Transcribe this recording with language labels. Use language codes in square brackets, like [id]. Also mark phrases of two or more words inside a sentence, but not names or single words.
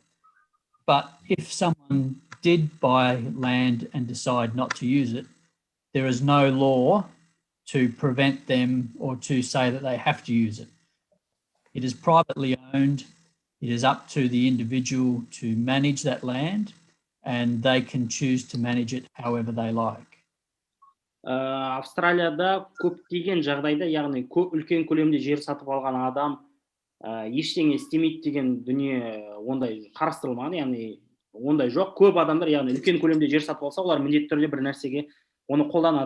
[en] But if someone did buy land and decide not to use it, there is no law to prevent them or to say that they have to use it. It is privately owned. It is up to the individual to manage that land, and they can choose to manage it however they like. [kk] Австралияда көптеген жағдайда, яғни үлкен көлемде жер сатып алған адам ештеңе істемейді деген дүние ондай қарастырылмаған, яғни ондай жоқ. Көп адамдар, яғни үлкен көлемде жер сатып алса, олар міндетті түрде бір нәрсеге оны қолданады.